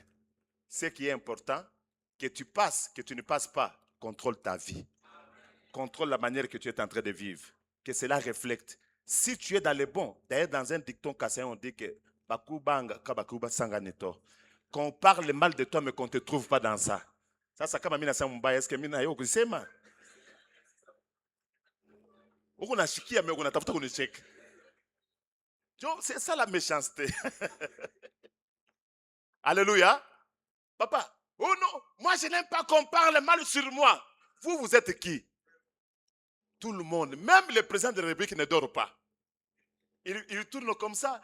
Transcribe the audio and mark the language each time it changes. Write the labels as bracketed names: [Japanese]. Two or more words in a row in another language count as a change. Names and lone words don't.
[French] Ce qui est important, que tu passes, que tu ne passes pas, contrôle ta vie. Contrôle la manière que tu es en train de vivre. Que cela reflète. Si tu es dans le bon, d'ailleurs dans un dicton kassaïen, on dit que quand on parle mal de toi, mais qu'on ne te trouve pas dans ça, [Swahili] Sasa kama mimi nasema mbaya, [French] est-ce que [Swahili] mimi nayo kusema? Uko nashikia mais uko natafuta kunicheka. [French] C'est ça la méchanceté. Alléluia. Papa, oh non, moi je n'aime pas qu'on parle mal sur moi. Vous êtes qui? Tout le monde, même le président de la République ne dort pas. Il tourne comme ça.